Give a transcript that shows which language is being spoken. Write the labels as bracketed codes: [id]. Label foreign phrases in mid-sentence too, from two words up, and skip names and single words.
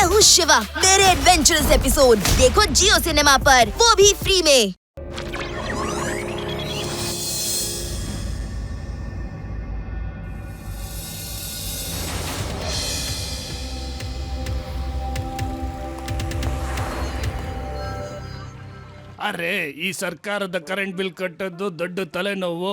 [hi] शिवा मेरे [en] adventurous episode [hi] देखो जियो सिनेमा पर, वो भी फ्री में। [kn] ಅರೆ ಈ ಸರ್ಕಾರದ ಕರೆಂಟ್ ಬಿಲ್ ಕಟ್ಟದ್ದು ದೊಡ್ಡ ತಲೆನೋವು.